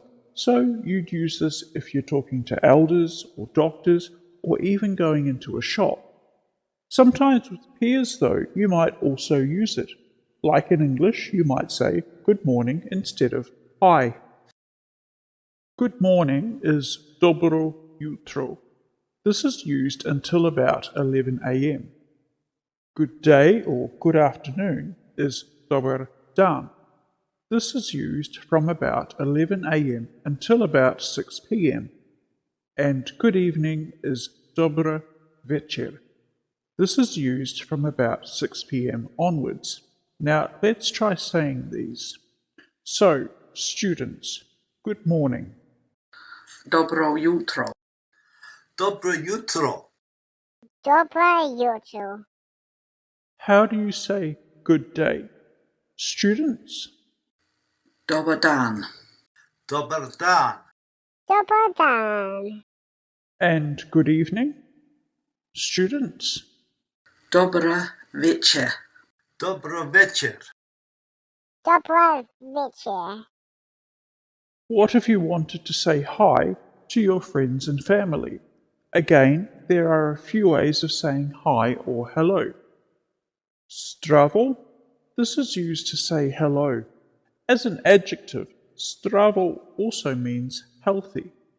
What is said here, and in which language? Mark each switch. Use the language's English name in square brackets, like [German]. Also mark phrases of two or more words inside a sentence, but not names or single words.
[English] So, you'd use this if you're talking to elders or doctors or even going into a shop. Sometimes with peers, though, you might also use it. Like in English, you might say good morning instead of hi. Good morning is [Croatian] dobro jutro. [English] This is used until about 11 a.m. Good day or good afternoon is [Croatian] dobar dan. [English] This is used from about 11 a.m. until about 6 p.m. And good evening is [Croatian] dobra večer. [English] This is used from about 6 p.m. onwards. Now let's try saying these. So, students, good morning. [Croatian] Dobro jutro. Dobro jutro. Dobre jutro. [English] How do you say good day? Students? [Croatian] Dobar dan. Dobar dan. Dobar dan. [English] And good evening? Students? [Croatian] Dobra večer. Dobro večer. Dobre večer. [English] What if you wanted to say hi to your friends and family? Again, there are a few ways of saying hi or hello. Zdravo. This is used to say hello. As an adjective, zdravo also means healthy.